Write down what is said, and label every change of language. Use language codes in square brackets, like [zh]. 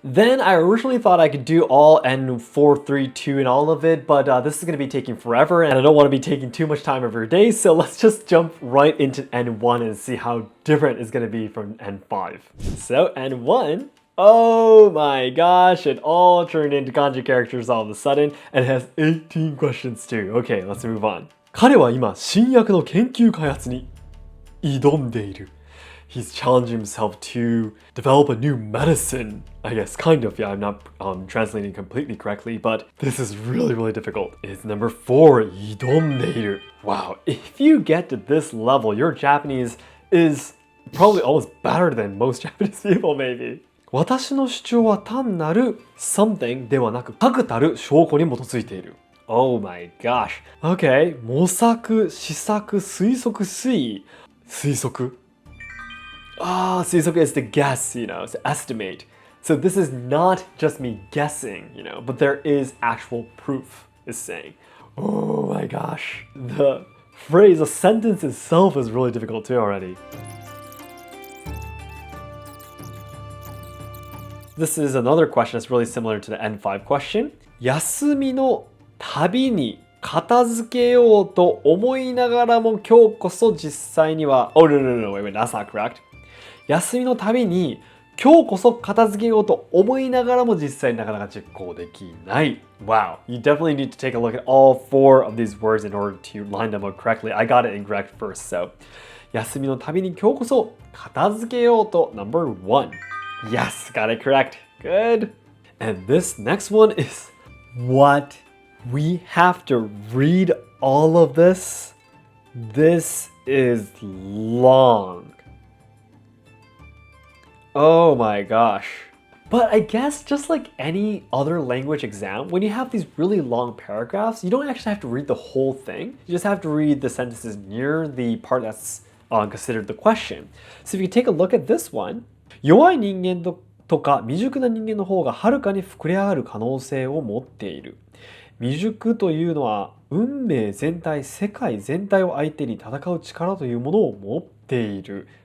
[en] Then I originally thought I could do all N4, 3, 2 and all of it, but this is going to be taking forever and I don't want to be taking too much time of your day, so let's just jump right into N1 and see how different it's going to be from N5. So N1, oh my gosh, it all turned into kanji characters all of a sudden and it has 18 questions too. Okay, let's move on. [ja] 彼は今、新薬の研究開発に挑んでいる. [en] He's challenging himself to develop a new medicine. I guess, kind of, yeah, I'm not translating completely correctly, but this is really, really difficult. It's number 4, 挑んでいる. Wow, if you get to this level, your Japanese is probably almost better than most Japanese people, maybe. [ja] 私の主張は単なる something ではなく確たる証拠に基づいている。 [en] Oh my gosh. Okay. [ja] 模索、試作、推測、推移。 [en] 推測 推測 is to guess, you know, to estimate. So this is not just me guessing, you know, but there is actual proof, is saying. Oh my gosh. The phrase, the sentence itself is really difficult too already. This is another question that's really similar to the N5 question. [ja] 休みのたびに片付けようと思いながらも今日こそ実際には [en] Oh, no, wait, that's not correct. [ja] 休みのたびに今日こそ片付けようと思いながらも実際になかなか実行できない. [en] Wow, you definitely need to take a look at all 4 of these words in order to line them up correctly. I got it incorrect first, so [ja] 休みのたびに今日こそ片付けようと [en] number 1. Yes, got it correct. Good. And this next one is what? We have to read all of this? This is long. Oh my gosh. But I guess just like any other language exam, when you have these really long paragraphs, you don't actually have to read the whole thing. You just have to read the sentences near the part that's considered the question. So if you take a look at this one, [ja] 弱い人間とか未熟な人間の方がはるかに膨れ上がる可能性を持っている。未熟というのは運命全体、世界全体を相手に戦う力というものを持っている。